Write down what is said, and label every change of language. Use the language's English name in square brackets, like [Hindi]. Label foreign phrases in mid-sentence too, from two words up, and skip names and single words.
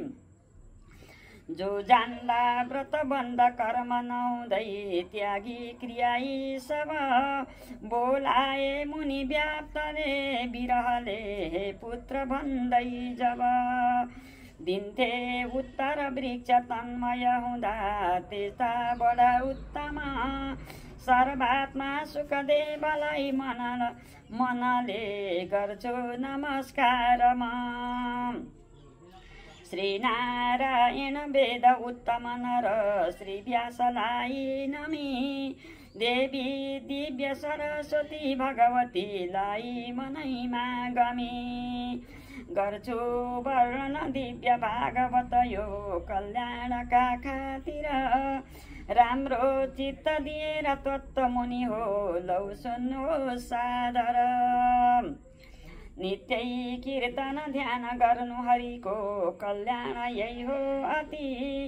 [Nepali] जो जान्दा व्रत बन्द कर्म नहुँदै त्यागी क्रिया यी सब, बोलाए मुनि व्याप्तले विरहले हे पुत्र भन्दै जब। दिन्थे उत्तर वृक्ष तन्मय हुँदा, त्यस्ता बडा उत्तम सर्वात्मा सुखदेवलाई मनले गर्छु नमस्कार म। श्री नारायण वेद उत्तम नर, श्री व्यासलाई नमी। देवी दिव्य सरस्वती भगवतीलाई मनैमा गमी। गर्छु वर्ण दिव्य भागवत यो कल्याणका खातिर, राम्रो चित्त दिएर तत्त्व मुनि हो लौ सुन्नुहोस् सादर। नित्यै कीर्तन ध्यान गर्नु हरिको, कल्याण यही हो अति।